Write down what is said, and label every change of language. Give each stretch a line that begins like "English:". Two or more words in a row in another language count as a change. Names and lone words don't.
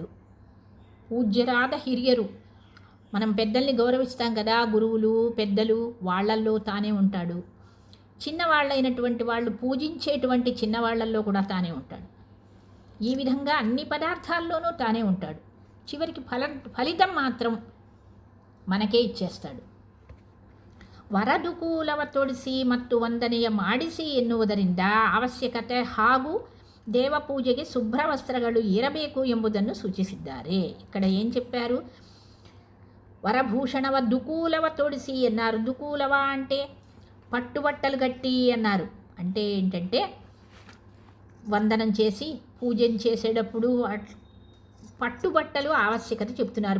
Telugu: పూజ్యరాధ హిరియరు, మనం పెద్దల్ని గౌరవిస్తాం కదా, గురువులు పెద్దలు, వాళ్ళల్లో తానే ఉంటాడు. చిన్నవాళ్ళైనటువంటి వాళ్ళు పూజించేటువంటి చిన్నవాళ్లల్లో కూడా తానే ఉంటాడు. ఈ విధంగా అన్ని పదార్థాల్లోనూ తానే ఉంటాడు. చివరికి ఫలితం మాత్రం మనకే ఇచ్చేస్తాడు.
Kannada: ವರದುಕೂಲವ ತೊಡಿಸಿ ಮತ್ತು ವಂದನೆಯ ಮಾಡಿಸಿ ಎನ್ನುವುದರಿಂದ ಅವಶ್ಯಕತೆ ಹಾಗೂ ದೇವಪೂಜೆಗೆ ಶುಭ್ರ ವಸ್ತ್ರಗಳು ಇರಬೇಕು ಎಂಬುದನ್ನು ಸೂಚಿಸಿದ್ದಾರೆ.
Telugu: ఇక్కడ ఏం చెప్పారు?
Kannada: ವರಭೂಷಣವ ದುಕೂಲವ ತೊಡಿಸಿ
Telugu: అన్నారు. దుకూలవ అంటే పట్టుబట్టలు కట్టి అన్నారు. అంటే ఏంటంటే వందనం చేసి పూజన చేసేటప్పుడు పట్టుబట్టలు ఆవశ్యకత చెప్తున్నారు.